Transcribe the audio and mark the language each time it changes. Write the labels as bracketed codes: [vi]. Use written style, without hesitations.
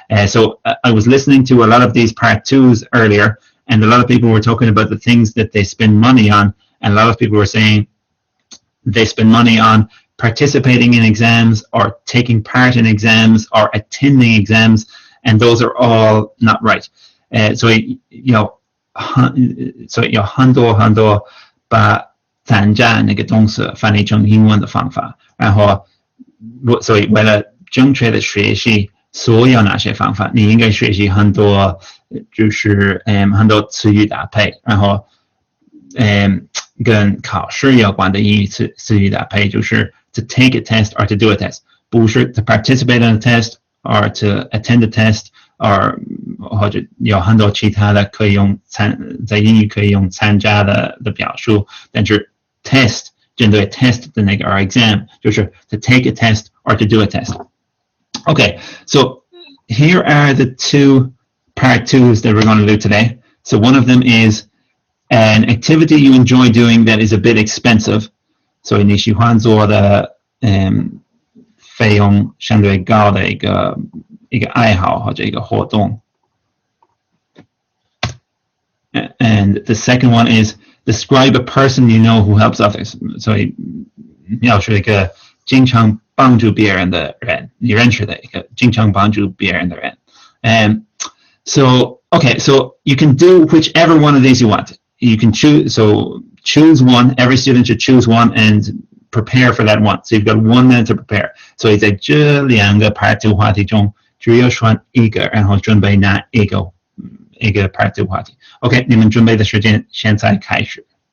[en] So I was listening to a lot of these part 2s earlier, and a lot of people were talking about the things that they spend money on, and a lot of people were saying they spend money on participating in exams or taking part in exams or attending exams, and those are all not right. [zh] So 很多把参加那个东西翻译成英文的方法，然后所以为了正确的学习所有那些方法，你应该学习很多，就是很多词语搭配，然后跟考试有关的英语词语搭配，就是 [en] to take a test [zh] or to do a test， 不是 [en] to participate in a test [zh] or to attend a test， 或者有很多其他的可以用在英语可以用参加的表述，但是 test 针对 test 的那个 [en] or exam [zh] 就是 to take a test or to do a test. [en] Okay, so here are the 2 part 2s that we're going to do today. So one of them is an activity you enjoy doing that is a bit expensive. [zh] So 你喜欢做的费用相对高的一个爱好或者一个活动。 [en] And the second one is describe a person you know who helps others. [zh] 所以要是一个经常帮助别人的人，你认识的一个经常帮助别人的人。 [en] So you can do whichever one of these you want. You can choose one. Every student should choose one and prepare for that one. So you've got 1 minute to prepare. [zh] 所以在这2个 part 2话题中，只有选一个，然后准备哪一个 part 2话题。 OK， 你们准备的时间现在开始。